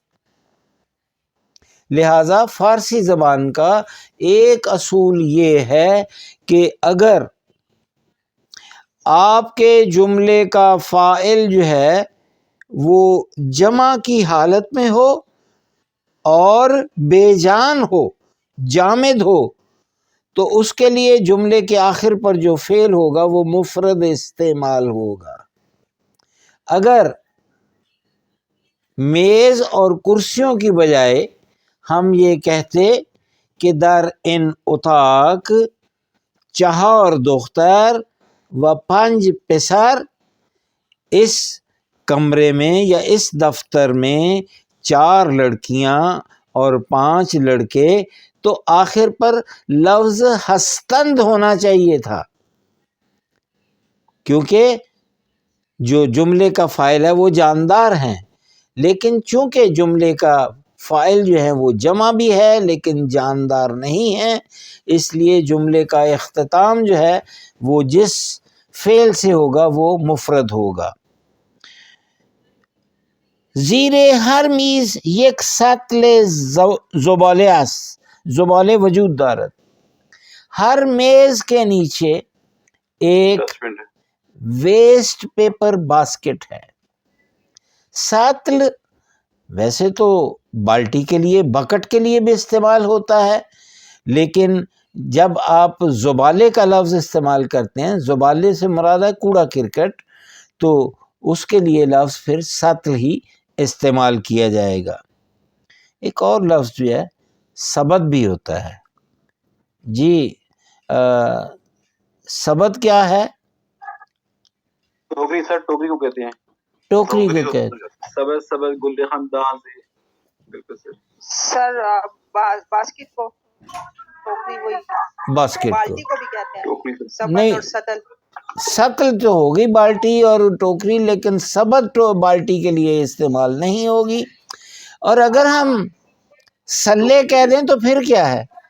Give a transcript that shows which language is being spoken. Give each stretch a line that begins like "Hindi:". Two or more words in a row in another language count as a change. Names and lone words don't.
Urdu: لہٰذا فارسی زبان کا ایک اصول یہ ہے کہ اگر آپ کے جملے کا فاعل جو ہے وہ جمع کی حالت میں ہو اور بے جان ہو، جامد ہو، تو اس کے لیے جملے کے آخر پر جو فعل ہوگا وہ مفرد استعمال ہوگا. اگر میز اور کرسیوں کی بجائے ہم یہ کہتے کہ در
Persian: ان اتاق 4 دختر و 5 پسر،
Urdu: اس کمرے میں یا اس دفتر میں 4 لڑکیاں اور 5 لڑکے، تو آخر پر لفظ ہستند ہونا چاہیے تھا، کیونکہ جو جملے کا فاعل ہے وہ جاندار ہیں. لیکن چونکہ جملے کا فاعل جو ہے وہ جمع بھی ہے لیکن جاندار نہیں ہے، اس لیے جملے کا اختتام جو ہے وہ جس فعل سے ہوگا وہ مفرد ہوگا.
Persian: زیر ہر میز یک سطل زباله است، زباله وجود دارد.
Urdu: ہر میز کے نیچے ایک ڈسٹبن ہے.
English: waste paper basket
Urdu: ہے. سطل ویسے تو بالٹی کے لیے، بکٹ کے لیے بھی استعمال ہوتا ہے، لیکن جب آپ زبالے کا لفظ استعمال کرتے ہیں، زبالے سے مراد ہے کوڑا کرکٹ، تو اس کے لیے لفظ پھر سطل ہی استعمال کیا جائے گا. ایک اور لفظ جو ہے سبد بھی ہوتا ہے. جی سبد کیا ہے؟ ٹوکری سر، ٹوکری کو کہتے ہیں. ٹوکری کو کہتے ہیں.
Persian: سبز سبز گل خندان
Urdu: سے. بالکل سر. سر باسکٹ کو ٹوکری، وہی باسکٹ کو بالٹی کو بھی کہتے ہیں. ٹوکری سر. سبد نہیں، اور سطل. سطل تو ہوگی بالٹی اور ٹوکری، لیکن سبد تو بالٹی کے لیے استعمال نہیں ہوگی. اور اگر ہم سلے کہہ دیں تو پھر کیا ہے؟